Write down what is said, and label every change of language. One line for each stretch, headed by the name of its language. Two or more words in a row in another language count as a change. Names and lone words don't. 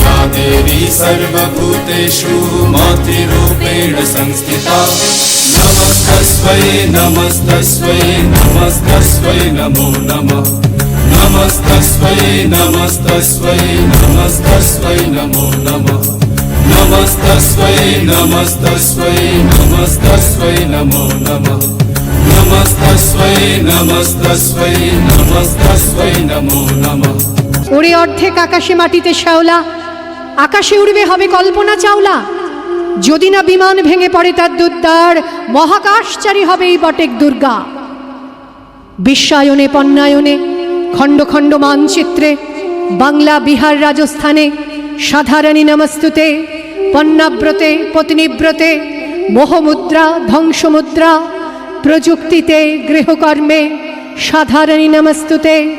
Sanskrit: देवी सर्वभूतेषु मातृरूपेण संस्थिता नमस्तस्मै नमस्तस्मै नमस्तस्मै नमो नमः नमस्तस्मै नमस्तस्मै नमस्तस्मै नमो नमः नमस्तस्मै नमस्तस्मै नमस्तस्मै नमो नमः नमस्तस्मै नमस्तस्मै नमस्तस्मै नमो नमः
Bangla: ওরে অর্ধেক আকাশে মাটিতে শ্যাওলা, আকাশে উড়বে হবে কল্পনা চাওলা। যদি না বিমান ভেঙে পড়ে তার দুদ্দার, মহাকাশচারী হবে এই বটেক দুর্গা। বিশ্বায়নে পণ্যায়নে খণ্ড খণ্ড মানচিত্রে বাংলা বিহার রাজস্থানে সাধারণী নমস্তুতে পণ্যাব্রতে পত্নীব্রতে মোহমুদ্রা ধ্বংসমুদ্রা প্রযুক্তিতে গৃহকর্মে সাধারণী নমস্তুতে।